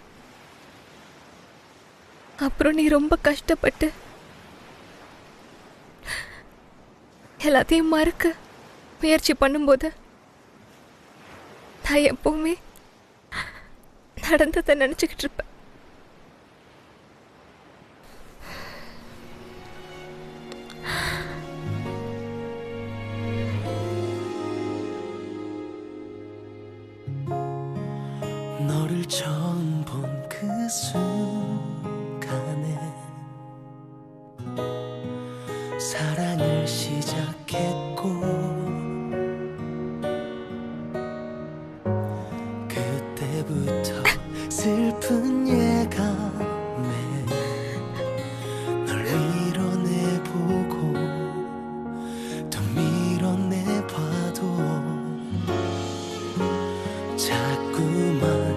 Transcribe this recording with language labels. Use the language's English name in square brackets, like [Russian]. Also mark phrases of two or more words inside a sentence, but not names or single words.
[Tamil] அப்புறம் நீ ரொம்ப கஷ்டப்பட்டு எல்லாத்தையும் மறக்க முயற்சி பண்ணும்போது நான் எப்பவுமே நடந்ததை நினைச்சுக்கிட்டு இருப்பேன். [Korean] 너를 처음 본 그 순간에 사랑을 시작했고 그때부터 슬픈 예감에 널 밀어내보고 또 밀어내봐도 자꾸만